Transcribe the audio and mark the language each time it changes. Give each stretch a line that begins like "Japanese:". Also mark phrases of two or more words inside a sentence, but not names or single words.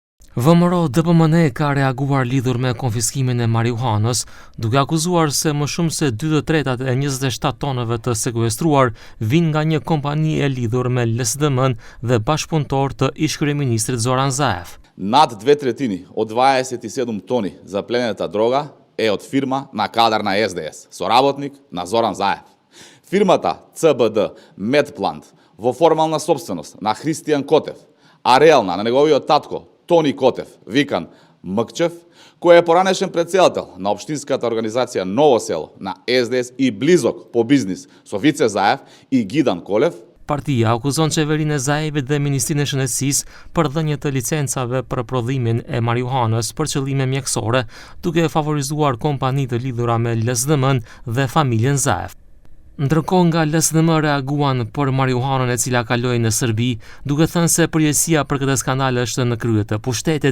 Albanian: VMRO DPMN ka reaguar lidhur me konfiskimin e marijuanës, duke akuzuar se më shumë se 2/3 e 27 tonëve të sekuestruar vijnë nga një kompani e lidhur me LSDM-n dhe bashkëpunëtor të ish-kryeministrit Zoran Zaev.
Macedonian: Над 2/3 од 27 тони запленета дрога е од фирма на кадар на СДС, соработник на Зоран Заев. Фирмата CBD Medplant во формална собственост на Христијан Котев, а реална на неговиот татко Тони Котев, викан Мъкчев, кој е поранешен председател на општинската организација Ново село на SDS и близок по бизнис со Вице Заев и Гидан Колев.
Albanian: Partia akuzon qeverinë e Zaevit dhe Ministrinë e Shëndetësisë për dhënie të licencave për prodhimin e marijuanës për qëllime mjekësore, duke favorizuar kompani të lidhura me LSDM-n dhe familjen Zaev. Ndërkohë nga LSDM reaguan për marijuanën e cila kaloi në Serbi, duke thënë se përgjegjësia për këtë skandal është në krye të pushtetit.